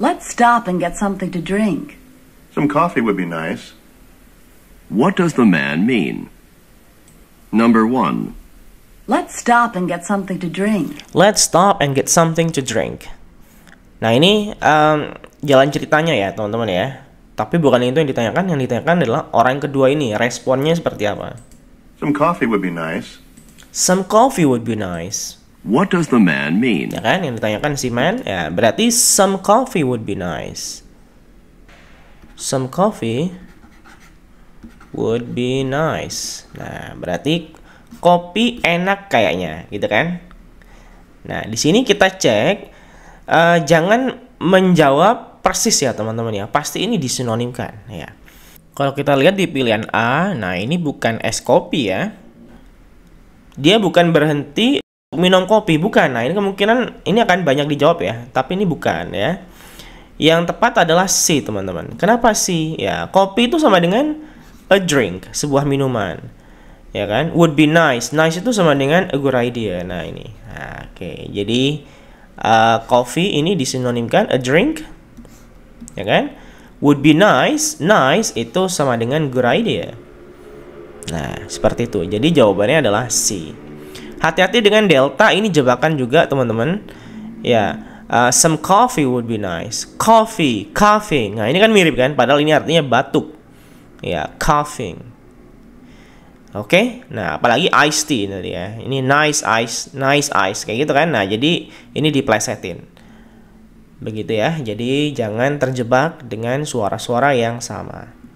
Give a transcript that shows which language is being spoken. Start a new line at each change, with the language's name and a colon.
English: Let's stop and get something to drink. Some coffee would be nice. What does the man mean? Number 1. Let's stop and get something to drink. Let's stop and get something to drink.
Indonesian: Nah ini jalan ceritanya ya teman-teman ya. Tapi bukan itu yang ditanyakan. Yang ditanyakan adalah orang kedua ini, responnya seperti apa.
English: Some coffee would be nice. Some coffee would be nice. What does the man mean?
Indonesian: Ya kan, yang ditanyakan si man, ya berarti
English: some coffee would be nice. Some coffee would be nice.
Indonesian: Nah, berarti kopi enak kayaknya, gitu kan? Nah, di sini kita cek, jangan menjawab persis ya teman-teman ya. Pasti ini disinonimkan ya. Kalau kita lihat di pilihan A, nah ini bukan es kopi ya. Dia bukan berhenti minum kopi, bukan. Nah ini kemungkinan ini akan banyak dijawab ya, tapi ini bukan ya. Yang tepat adalah C teman-teman. Kenapa C? Ya kopi itu sama dengan a drink, sebuah minuman, ya kan?
English: Would be nice.
Indonesian: Nice itu sama dengan
English: a good idea.
Indonesian: Nah ini, nah, oke. Jadi coffee ini disinonimkan a drink, ya kan?
English: Would be nice.
Indonesian: Nice itu sama dengan
English: good idea.
Indonesian: Nah seperti itu. Jadi jawabannya adalah C. Hati-hati dengan delta, ini jebakan juga teman-teman.
English: Ya, some coffee would be nice. Coffee, coughing.
Indonesian: Nah, ini kan mirip kan, padahal ini artinya batuk. Ya, coughing. Oke. Nah, apalagi iced tea tadi ya. Ini nice ice kayak gitu kan. Nah, jadi ini diplesetin. Begitu ya. Jadi jangan terjebak dengan suara-suara yang sama.